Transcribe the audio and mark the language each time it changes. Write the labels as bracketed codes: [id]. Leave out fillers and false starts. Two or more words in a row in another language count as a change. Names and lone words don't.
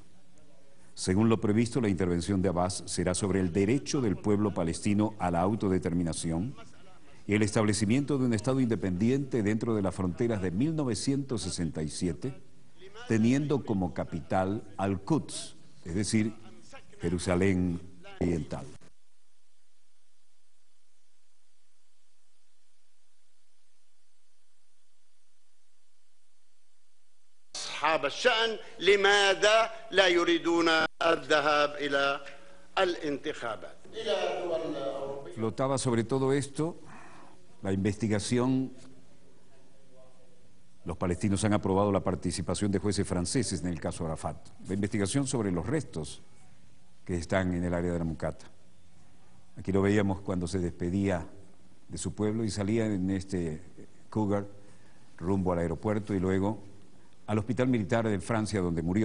[es] Según lo previsto, la intervención de Abbas será sobre el derecho del pueblo palestino a la autodeterminación y el establecimiento de un Estado independiente dentro de las fronteras de 1967, teniendo como capital Al-Quds, es decir, Jerusalén Oriental. [ar] أصحاب الشأن لماذا لا يريدون الذهاب إلى الانتخابات. [es] Flotaba sobre todo esto la investigación. Los palestinos han aprobado la participación de jueces franceses en el caso Arafat. La investigación sobre los restos que están en el área de la Mucata. Aquí lo veíamos cuando se despedía de su pueblo y salía en este Cougar rumbo al aeropuerto y luego al hospital militar de Francia donde murió.